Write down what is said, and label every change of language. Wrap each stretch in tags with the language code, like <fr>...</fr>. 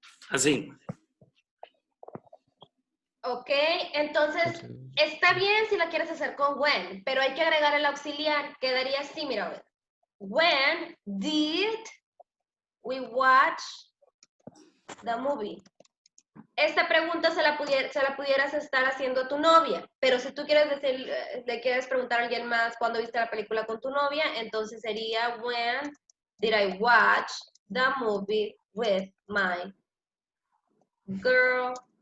<es>Así. Ok, entonces está bien si la quieres hacer con when, pero hay que agregar el auxiliar. Quedaría así, mira. Ve.</es> <en>When did we watch the movie?</en> <es>Esta pregunta se la pudieras estar haciendo a tu novia, pero si tú quieres decir, le quieres preguntar a alguien más cuándo viste la película con tu novia, entonces sería</es> <en>when did I watch the movie with my girlfriend.</en>